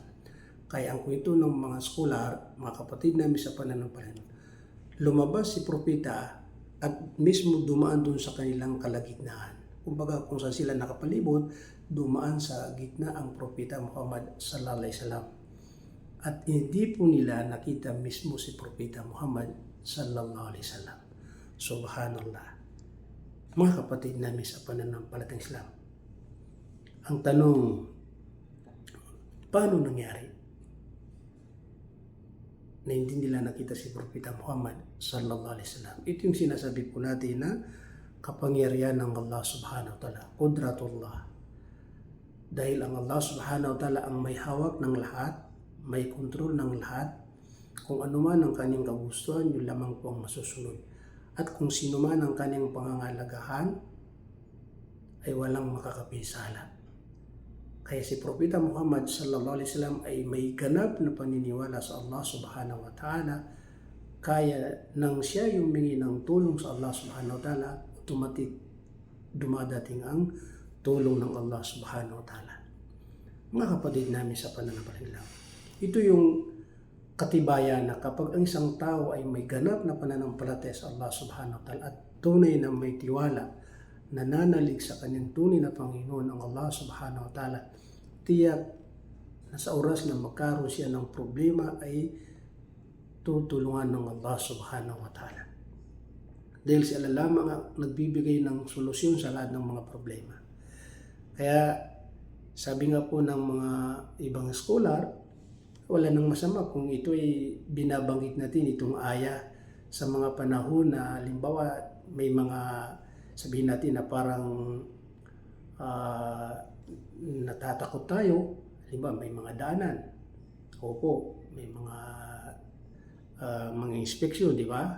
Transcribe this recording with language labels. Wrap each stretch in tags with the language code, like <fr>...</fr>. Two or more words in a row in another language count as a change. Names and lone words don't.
<tl>Kaya ang kwento ng mga scholar, mga kapatid namin sa pananampalataya, lumabas si Propeta at mismo dumaan doon sa kanilang kalagitnaan. Kumbaga kung saan sila nakapalibot, dumaan sa gitna ang Propeta Muhammad</tl> <ar>صلى الله عليه وسلم.</ar> <tl>At hindi po nila nakita mismo si Propeta Muhammad</tl> <ar>صلى الله عليه وسلم.</ar> <tl>Subhanallah. Mga kapatid namin sa pananampalatayang Islam, ang tanong, paano nangyari na hindi nila nakita si Propeta Muhammad</tl> <ar>صلى الله عليه وسلم?</ar> <tl>Ito yung sinasabi po natin na kapangyarihan ng Allah</tl> <ar>سبحانه وتعالى,</ar> <tl>qudratullah. Dahil ang Allah</tl> <ar>سبحانه وتعالى</ar> <tl>ang may hawak ng lahat, may kontrol ng lahat, kung ano man ang kanyang kagustuhan, yun lamang po ang masusunod. At kung sino man ang kanyang pangangalagahan, ay walang makakapinsala. Kaya si Propeta Muhammad</tl> <ar>صلى الله عليه وسلم</ar> <tl>ay may ganap na paniniwala sa Allah</tl> <ar>سبحانه وتعالى.</ar> <tl>Kaya nang siya humingi ng tulong sa Allah</tl> <ar>سبحانه وتعالى,</ar> <tl>automatic dumadating ang tulong ng Allah</tl> <ar>سبحانه وتعالى.</ar> <tl>Mga kapatid namin sa pananampalataya, ito yung katibayan na kapag ang isang tao ay may ganap na pananampalataya sa Allah</tl> <ar>سبحانه وتعالى</ar> <tl>at tunay na may tiwala, nananalig sa kanyang tunay na Panginoon ang Allah</tl> <ar>سبحانه وتعالى,</ar> <tl>tiyak na sa oras na magkaroon siya ng problema ay tutulungan ng Allah</tl> <ar>سبحانه وتعالى.</ar> <tl>Dahil sila lamang ang nagbibigay ng solusyon sa lahat ng mga problema. Kaya sabi nga po ng mga ibang scholar, wala nang masama kung ito ay binabanggit natin itong aya sa mga panahon na halimbawa may mga sabihin natin na parang natatakot tayo, halimbawa may mga daanan, opo, may mga inspeksyon, di ba?</tl>